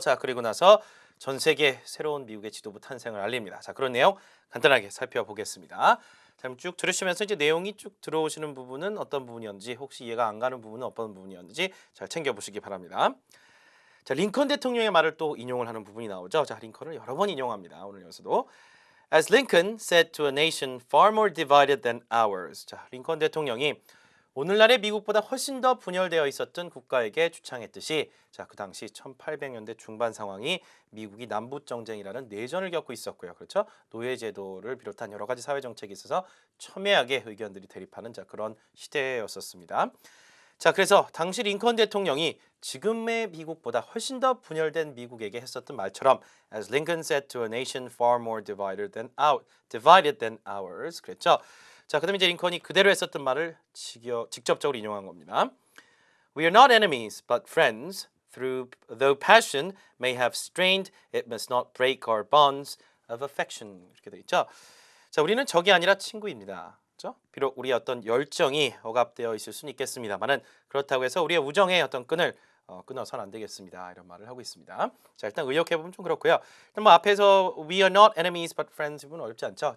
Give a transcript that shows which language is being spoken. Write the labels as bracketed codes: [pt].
[ko] 자, 그리고 나서 전 세계 새로운 미국의 지도부 탄생을 알립니다. 자, 그런 내용 간단하게 살펴보겠습니다. 자, 쭉 들으시면서 이제 내용이 쭉 들어오시는 부분은 어떤 부분이었는지, 혹시 이해가 안 가는 부분은 어떤 부분이었는지 잘 챙겨보시기 바랍니다. 자, 링컨 대통령의 말을 또 인용을 하는 부분이 나오죠. 자, 링컨을 여러 번 인용합니다. 오늘 여기서도. [en] As Lincoln said to a nation far more divided than ours. [ko] 자, 링컨 대통령이 오늘날의 미국보다 훨씬 더 분열되어 있었던 국가에게 주창했듯이 자, 그 당시 1800년대 중반 상황이 미국이 남북정쟁이라는 내전을 겪고 있었고요. 그렇죠? 노예제도를 비롯한 여러 가지 사회정책이 있어서 첨예하게 의견들이 대립하는 자, 그런 시대였었습니다. 자, 그래서 당시 링컨 대통령이 지금의 미국보다 훨씬 더 분열된 미국에게 했었던 말처럼 [en] As Lincoln said to a nation far more divided than ours. [ko] 그랬죠? 자, 그다음에 이제 링컨이 그대로 했었던 말을 직접적으로 인용한 겁니다. [en] We are not enemies, but friends. Though passion may have strained, it must not break our bonds of affection. [ko] 이렇게 돼 있죠. 자, 우리는 적이 아니라 친구입니다. 그렇죠? 비록 우리의 어떤 열정이 억압되어 있을 수는 있겠습니다만은 그렇다고 해서 우리의 우정의 어떤 끈을 끊어서는 안 되겠습니다. 이런 말을 하고 있습니다. 자, 일단 의역해 보면 좀 그렇고요. 일단 뭐 앞에서 [en] we are not enemies, but friends [ko] 이분 어렵지 않죠?